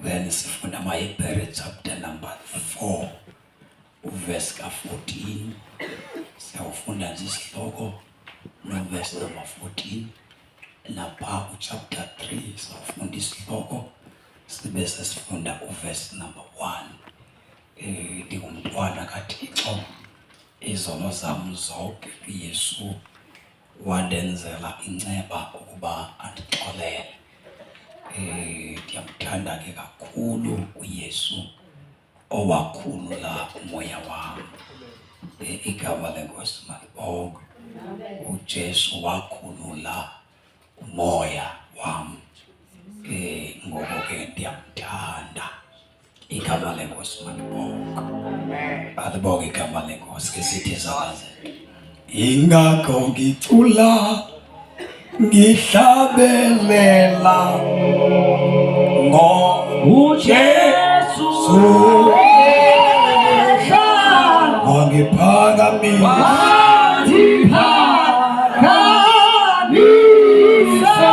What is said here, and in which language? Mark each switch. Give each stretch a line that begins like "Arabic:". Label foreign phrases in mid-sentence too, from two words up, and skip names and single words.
Zulu: Then sifunda Mahebhere
English: chapter number
Zulu: 4 uverse ka14. Siyawufunda nje isihloko no
English: verse number
Zulu: 14. Lapha chapter 3 siyawufunda isihloko sibe sesifunda
English: uverse number
Zulu: 1.
Xhosa: Ndingumntwana kaThixo, izono zam zonke uYesu wandenzela inceba ukuba andixolele. Ndiyamthanda ke kakhulu uYesu owakhulula umoya wam. Igama lenkosi malibongwe. uJesu wakhulula umoya wam. Ngoko ke ndiyamthanda. Igama lenkosi malibongwe.
Zulu: Alibonge igama lenkosi ke sithi saze. Ingakho ngicula ngihlabelela ngoJesu wangiphakamisa.